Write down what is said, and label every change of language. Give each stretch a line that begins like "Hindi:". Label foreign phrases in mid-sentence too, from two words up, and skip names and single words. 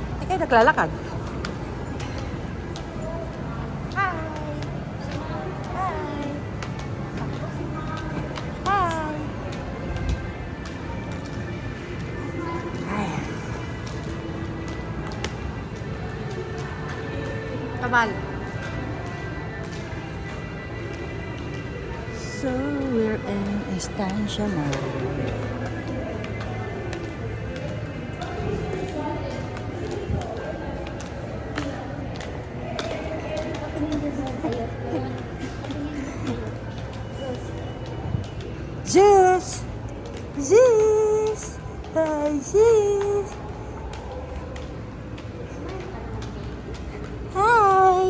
Filipino: naglalakad.
English: Hi! Hi! Hi! Hi! Kamal. So, we're in Estancia now. Zeus! Zeus! Hi, Zeus! Hi!